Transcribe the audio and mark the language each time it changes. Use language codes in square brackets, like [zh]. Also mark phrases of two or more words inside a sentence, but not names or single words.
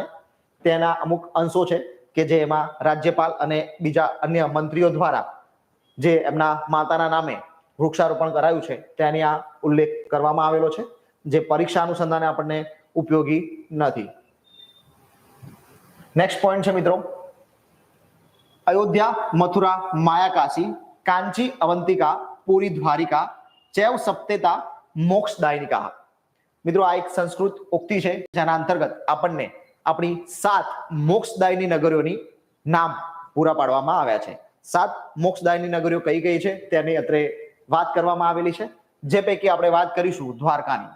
[gu] તેના અમુક અંશો છે કે જે એમાં રાજ્યપાલ અને બીજા અન્ય મંત્રીઓ દ્વારા જે એમના માતાના નામે વૃક્ષારોપણ કરાયું છે તેની આ ઉલ્લેખ કરવામાં આવેલો છે, જે પરીક્ષા અનુસંધાને આપણને ઉપયોગી નથી. [en] next point [gu] છે મિત્રો, [sa] अयोध्या, मथुरा, माया काशी, कांची, अवंतिका, पूरी द्वारिका, चैव सप्तेता, मोक्षदायिनिका. [gu] મિત્રો આ એક સંસ્કૃત ઉક્તિ છે જેના અંતર્ગત આપણને આપણી 7 મોક્ષદાયિની નગરીઓની નામ પૂરા પાડવામાં આવ્યા છે. 7 મોક્ષદાયિની નગરીઓ કઈ કઈ છે તેની અત્રે વાત કરવામાં આવેલી છે, જે પૈકી આપણે વાત કરીશું દ્વારકાની.